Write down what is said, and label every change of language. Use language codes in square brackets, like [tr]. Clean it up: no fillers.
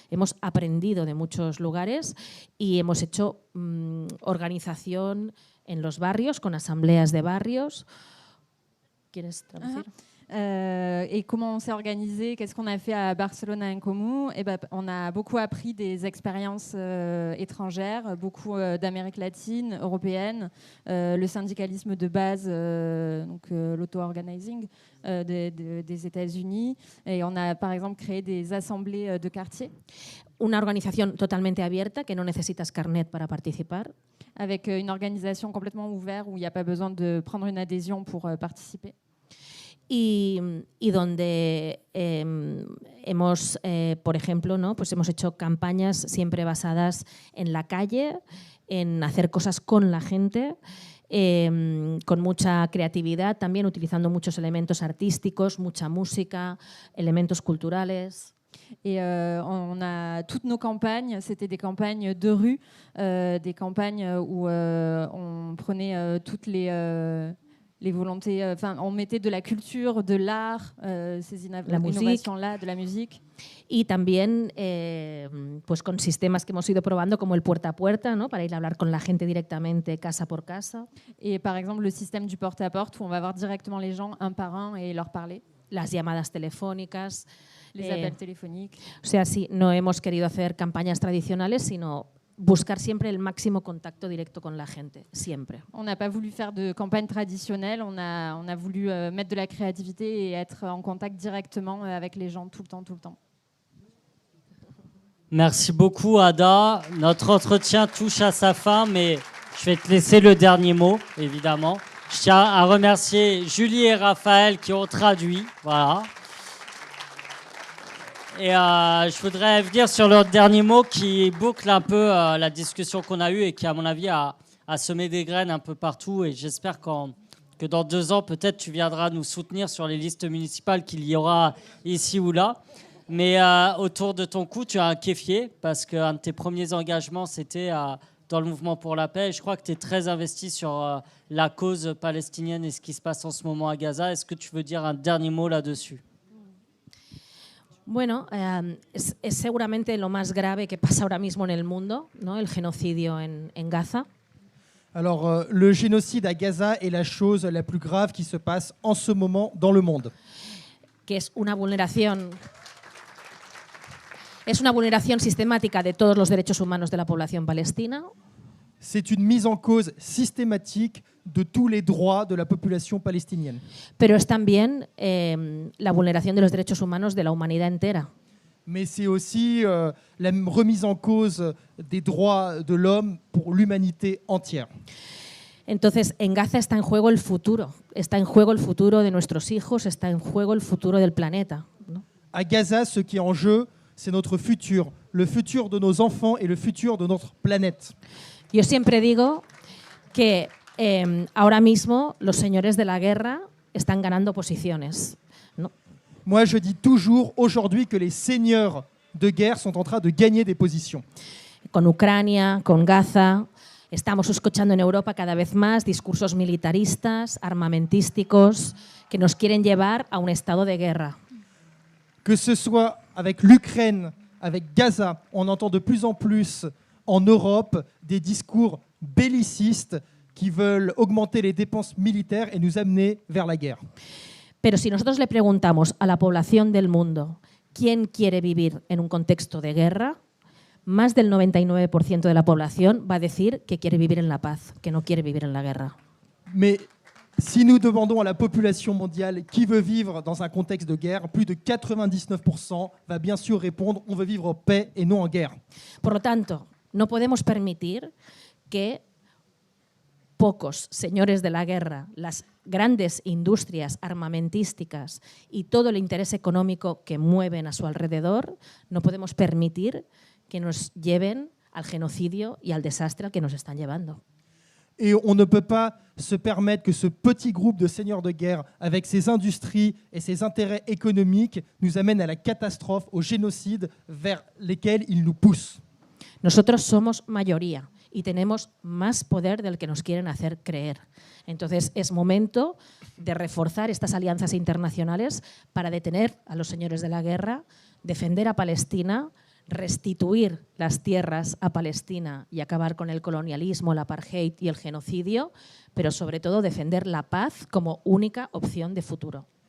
[es] Hemos aprendido de muchos lugares y hemos hecho organización en los barrios, con asambleas de barrios. ¿Quieres traducir? [fr] Et comment on s'est organisé, qu'est-ce qu'on a fait à Barcelone en Comú? On a beaucoup appris des expériences étrangères, beaucoup d'Amérique latine, européenne, le syndicalisme de base, donc l'auto-organizing des États-Unis. Et on a par exemple créé des assemblées de quartier. [es] Una organización totalmente abierta, que no necesitas carnet para participar. [fr] Avec une organisation complètement ouverte où il n'y a pas besoin de prendre une adhésion pour participer. [es] Y donde hemos, por ejemplo, ¿no? Pues hemos hecho campañas siempre basadas en la calle, en hacer cosas con la gente, con mucha creatividad, también utilizando muchos elementos artísticos, mucha música, elementos culturales. [fr] Et on a toutes nos campagnes, c'était des campagnes de rue, des campagnes où on prenait toutes les volontés, on mettait de la culture, de l'art, ces innovations-là, de la musique. [es] Y también pues con sistemas que hemos ido probando como el puerta a puerta, ¿no? Para ir a hablar con la gente directamente, casa por casa. [fr] Et par exemple, le système du porte-à-porte où on va voir directement les gens un par un et leur parler. [es] Las llamadas telefónicas. [fr] Les appels téléphoniques. [es] O sea, sí, no hemos querido hacer campañas tradicionales, sino buscar siempre el máximo contacto directo con la gente, siempre. [fr] On n'a pas voulu faire de campagne traditionnelle, on a voulu mettre de la créativité et être en contact directement avec les gens tout le temps. Merci beaucoup, Ada. Notre entretien touche à sa fin, mais je vais te laisser le dernier mot, évidemment. Je tiens à remercier Julie et Raphaël qui ont traduit. Voilà. Et je voudrais venir sur leur dernier mot qui boucle un peu la discussion qu'on a eue et qui, à mon avis, a semé des graines un peu partout. Et j'espère que dans 2 ans, peut-être, tu viendras nous soutenir sur les listes municipales qu'il y aura ici ou là. Mais autour de ton cou, tu as un kéfier parce qu'un de tes premiers engagements, c'était dans le mouvement pour la paix. Et je crois que tu es très investi sur la cause palestinienne et ce qui se passe en ce moment à Gaza. Est-ce que tu veux dire un dernier mot là-dessus ? [es] Bueno, es seguramente lo más grave que pasa ahora mismo en el mundo, ¿no? El genocidio en Gaza. [fr] Alors, le génocide à Gaza est la chose la plus grave qui se passe en ce moment dans le monde. [es] Que es una vulneración sistemática de todos los derechos humanos de la población palestina. [fr] C'est une mise en cause systématique de tous les droits de la population palestinienne. [es] Pero es también la vulneración de los derechos humanos de la humanidad entera. [fr] Mais c'est aussi la remise en cause des droits de l'homme pour l'humanité entière. [es] Entonces, en Gaza está en juego el futuro. Está en juego el futuro de nuestros hijos, está en juego el futuro del planeta, ¿no? [fr] À Gaza, ce qui est en jeu, c'est notre futur, le futur de nos enfants et le futur de notre planète. [es] Yo siempre digo que ahora mismo los señores de la guerra están ganando posiciones, ¿no? [fr] Moi, je dis toujours aujourd'hui que les seigneurs de guerre sont en train de gagner des positions. [es] Con Ucrania, con Gaza, estamos escuchando en Europa cada vez más discursos militaristas, armamentísticos, que nos quieren llevar a un estado de guerra. [fr] Que ce soit avec l'Ukraine, avec Gaza, on entend de plus en plus en Europe des discours bellicistes qui veulent augmenter les dépenses militaires et nous amener vers la guerre. [es] Pero si nosotros le preguntamos a la población del mundo quién quiere vivir en un contexto de guerra, más del 99% de la población va a decir que quiere vivir en la paz, que no quiere vivir en la guerra. [fr] Mais si nous demandons à la population mondiale qui veut vivre dans un contexte de guerre, plus de 99% va bien sûr répondre on veut vivre en paix et non en guerre. [es] Por lo tanto, no podemos permitir que pocos señores de la guerra, las grandes industrias armamentísticas y todo el interés económico que mueven a su alrededor, no podemos permitir que nos lleven al genocidio y al desastre al que nos están llevando. [fr] Et on ne peut pas se permettre que ce petit groupe de seigneurs de guerre, avec ses industries et ses intérêts économiques, nous amène à la catastrophe, au génocide vers lesquels ils nous poussent. [es] Nosotros somos mayoría y tenemos más poder del que nos quieren hacer creer. Entonces es momento de reforzar estas alianzas internacionales para detener a los señores de la guerra, defender a Palestina, restituir las tierras a Palestina y acabar con el colonialismo, el apartheid y el genocidio, pero sobre todo defender la paz como única opción de futuro.